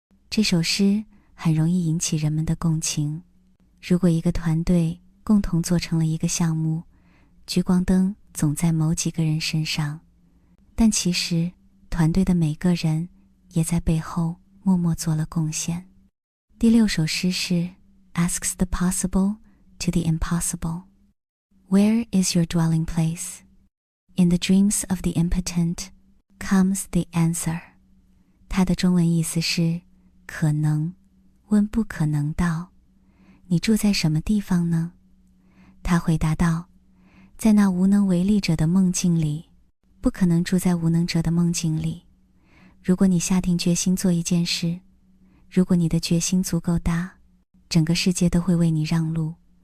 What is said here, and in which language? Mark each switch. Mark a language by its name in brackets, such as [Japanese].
[Chinese] 这首诗很容易引起人们的共情。如果一个团队共同做成了一个项目，聚光灯总在某几个人身上，但其实团队的每个人也在背后默默做了贡献。第6首诗是 [English] Asks the possible to the impossible. Where is your dwelling place? In the dreams of the impotent comes the answer. [Chinese] 它的中文意思是可能，问不可能道，你住在什么地方呢？他回答道，在那无能为力者的梦境里。不可能住在无能者的梦境里。如果你下定决心做一件事，如果你的决心足够大，整个世界都会为你让路。